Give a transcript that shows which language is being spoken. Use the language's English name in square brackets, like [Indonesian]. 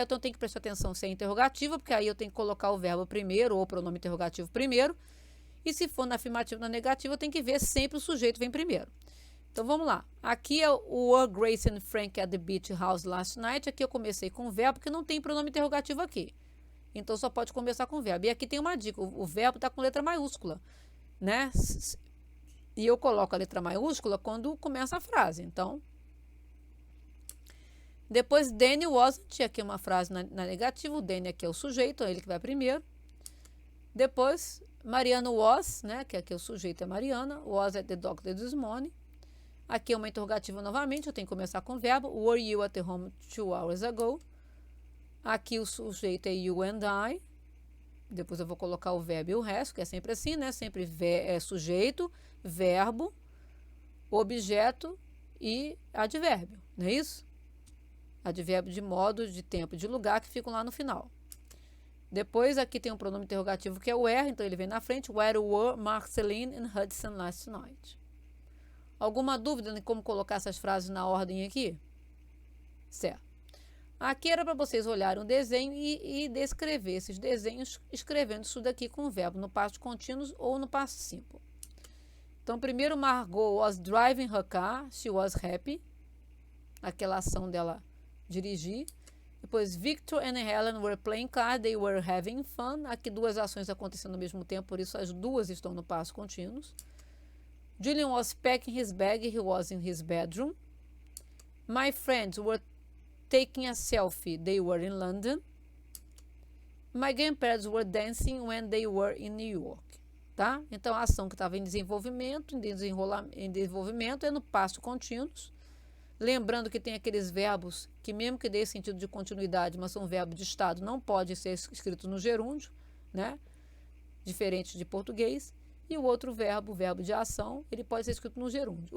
[Portuguese] Então eu tenho que prestar atenção se é interrogativa, porque aí eu tenho que colocar o verbo primeiro ou o pronome interrogativo primeiro. E se for na afirmativa ou na negativa, eu tenho que ver sempre o sujeito vem primeiro. Então, vamos lá. Aqui é o [English] were Grace and Frank at the beach house last night. [Portuguese] Aqui eu comecei com o verbo, porque não tem pronome interrogativo aqui. Então, só pode começar com o verbo. E aqui tem uma dica. O verbo está com letra maiúscula, né? E eu coloco a letra maiúscula quando começa a frase. Então, depois, Danny wasn't. Aqui é uma frase na negativa. O Danny aqui é o sujeito, é ele que vai primeiro. Depois, Mariana was, né? Que aqui é o sujeito, é Mariana. [English] Was at the doctor this morning. [Portuguese] Aqui é uma interrogativa novamente, eu tenho que começar com o verbo. [English] Were you at the home 2 hours ago? [Portuguese] Aqui o sujeito é you and I. Depois eu vou colocar o verbo e o resto, que é sempre assim, né? Sempre sujeito, verbo, objeto e advérbio, não é isso? Advérbio de modo, de tempo, de lugar, que ficam lá no final. Depois aqui tem um pronome interrogativo que é o where, então ele vem na frente. [English] Where were Marceline and Hudson last night? [Portuguese] Alguma dúvida em como colocar essas frases na ordem aqui? Certo. Aqui era para vocês olharem o desenho e descrever esses desenhos, escrevendo isso daqui com o verbo no past continuous ou no past simple. Então, primeiro, [English] Margot was driving her car, she was happy. [Portuguese] Aquela ação dela dirigir. Depois, [English] Victor and Helen were playing cards, they were having fun. [Portuguese] Aqui duas ações acontecendo ao mesmo tempo, por isso as duas estão no past continuous. [English] Julian was packing his bag, he was in his bedroom. My friends were taking a selfie, they were in London. My grandparents were dancing when they were in New York. [Portuguese] Tá? Então, a ação que estava em desenvolvimento, em desenvolvimento é no past continuous. Lembrando que tem aqueles verbos que, mesmo que dê sentido de continuidade, mas são verbos de estado, não pode ser escrito no gerúndio, né? Diferente de português. E o outro verbo, o verbo de ação, ele pode ser escrito no gerúndio.